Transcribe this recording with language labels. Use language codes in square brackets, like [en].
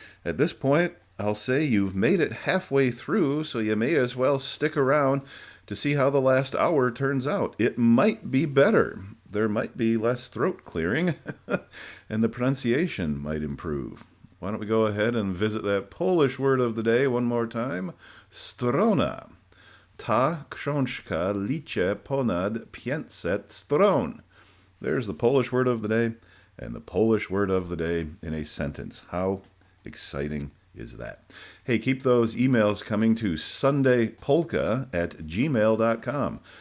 [en] At this point, I'll say you've made it halfway through, so you may as well stick around to see how the last hour turns out. It might be better. There might be less throat clearing, and the pronunciation might improve. Why don't we go ahead and visit that Polish word of the day one more time? [pl] Strona. Ta książka liczy ponad 500 stron. [en] There's the Polish word of the day, and the Polish word of the day in a sentence. How exciting is that? Hey, keep those emails coming to sundaypolka@gmail.com.